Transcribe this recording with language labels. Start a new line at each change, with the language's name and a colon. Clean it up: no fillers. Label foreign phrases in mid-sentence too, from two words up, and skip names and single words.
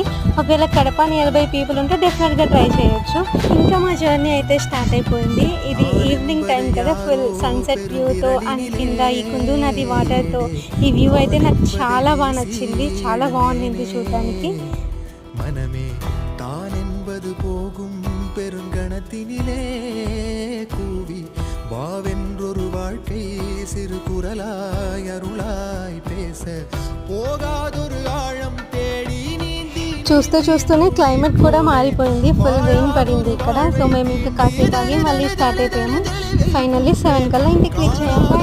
Telugu: ఒకవేళ కడప
English: near by people
Telugu: ఉంటే
English: definitely try
Telugu: చేయొచ్చు. ఇంకా మా జర్నీ అయితే స్టార్ట్ అయిపోయింది. ఇది
English: evening time
Telugu: కదా,
English: full sunset view and
Telugu: కింద ఈ కుందు నది వాటర్తో ఈ వ్యూ అయితే నాకు చాలా బాగా నచ్చింది. చాలా బాగుంది చూడడానికి.
Tamil: மனமே தானெம்பது போகும் பெருங்கணத்தினிலே கூவி வாவென்றொரு வாழ்க்கை சிறு குரலாய் அருளாய் பேச போகாதொரு ஆழம் தேடி நீந்தி.
Telugu: చూస్తూనే క్లైమేట్ కూడా మారిపోయింది.
English: full rain
Telugu: పడింది ఇక్కడ. సో మేము ఇంకా కాసేపు ఆగి మళ్ళీ స్టార్ట్ అయిపోయాము. ఫైనల్లీ 7 కల్లా ఇంటికి రీచ్ అయ్యాము.